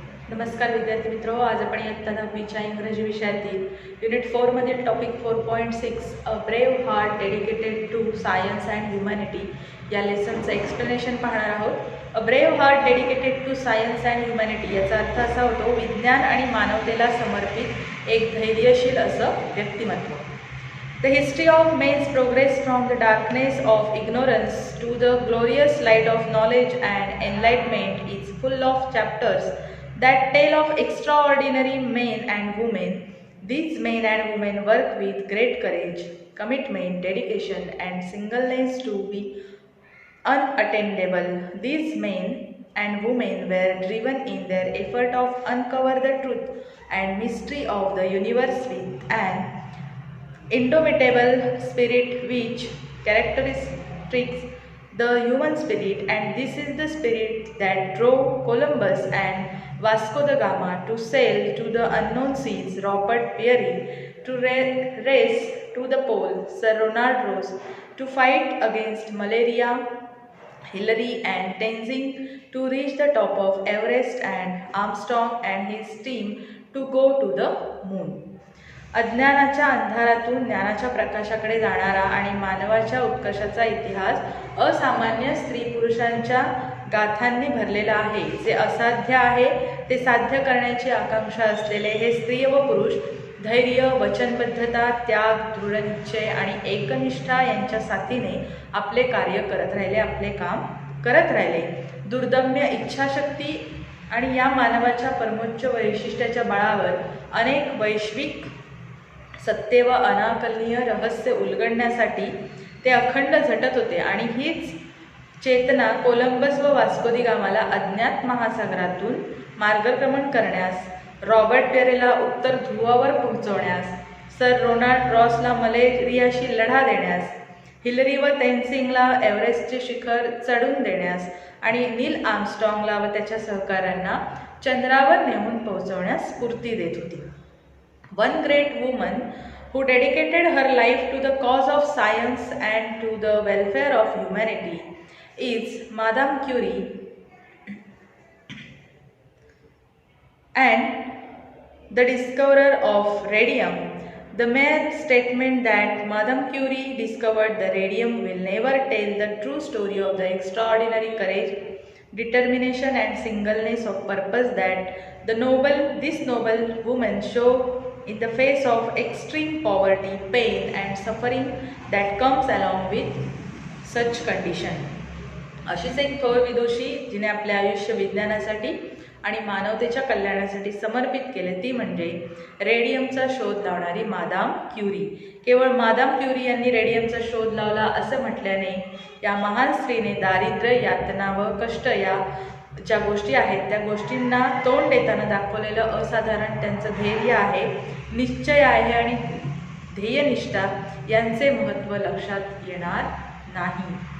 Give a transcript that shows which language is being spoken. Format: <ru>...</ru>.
<mr>नमस्कार विद्यार्थी मित्रो, आज आपण इयत्ता 10वीच्या इंग्रजी विषयातील युनिट 4 मधील topic 4.6</mr> <en>a brave heart dedicated to science and humanity</en> <mr>या लेसनचं एक्सप्लेनेशन पाहणार आहोत.</mr> <en>a brave heart dedicated to science and humanity</en> <mr>याचा अर्थ असा होतो विज्ञान आणि मानवतेला समर्पित एक धैर्यशील असं व्यक्तिमत्व.</mr> <en>The history of man's progress from the darkness of ignorance to the glorious light of knowledge and enlightenment is full of chapters that tell of extraordinary men and women. These men and women work with great courage, commitment, dedication, and singleness to be unattainable. These men and women were driven in their effort of uncover the truth and mystery of the universe with an indomitable spirit which characteristics the human spirit, and this is the spirit that drove Columbus and Vasco da Gama to sail to the unknown seas, Robert Peary to race to the pole, Sir Ronald Ross to fight against malaria, Hillary and Tenzing to reach the top of Everest, and Armstrong and his team to go to the moon.</en> <mr>अज्ञानाच्या अंधारातून ज्ञानाच्या प्रकाशाकडे जाणारा आणि मानवाच्या उत्कर्षाचा इतिहास असामान्य स्त्री पुरुषांच्या गाथांनी भरलेला आहे. जे असाध्य आहे ते साध्य करण्याची आकांक्षा असलेले हे स्त्री व पुरुष धैर्य, वचनबद्धता, त्याग, दृढनिश्चय आणि एकनिष्ठा यांच्या साथीने आपले कार्य करत राहिले, आपले काम करत राहिले. दुर्दम्य इच्छाशक्ती आणि या मानवाच्या परमोच्च वैशिष्ट्याच्या बळावर अनेक वैश्विक सत्य व अनाकलनीय रहस्य उलगडण्यासाठी ते अखंड झटत होते. आणि हीच चेतना कोलंबस व वास्को दी गामाला अज्ञात महासागरातून मार्गक्रमण करण्यास, रॉबर्ट पेरेला उत्तर ध्रुवावर पोहोचवण्यास, सर रोनाल्ड रॉसला मलेरियाशी लढा देण्यास, हिलरी व तेन्सिंगला एव्हरेस्टचे शिखर चढून देण्यास आणि नील आर्मस्ट्रॉंगला व त्याच्या सहकाऱ्यांना चंद्रावर नेऊन पोहोचवण्यास स्फूर्ती देत होती.</mr> <en>One great woman who dedicated her life to the cause of science and to the welfare of humanity is Madame Curie, and the discoverer of radium. The mere statement that Madame Curie discovered the radium will never tell the true story of the extraordinary courage, determination and singleness of purpose that this noble woman showed in the face of extreme poverty, pain and suffering that comes along with such condition.</en> <mr>अशीच एक थोर विदुषी जिने आपले आयुष्य विज्ञानासाठी आणि मानवतेच्या कल्याणासाठी समर्पित केले ती म्हणजे रेडियमचा शोध लावणारी मादाम क्युरी. केवळ मादाम क्युरी यांनी रेडियमचा शोध लावला असं म्हटल्याने या महान स्त्रीने दारिद्र्य, यातना व कष्ट या ज्या गोष्टी आहेत त्या गोष्टींना तोंड देताना दाखवलेलं असाधारण त्यांचं धैर्य आहे, निश्चय आहे आणि ध्येयनिष्ठा यांचे महत्त्व लक्षात येणार नाही.</mr>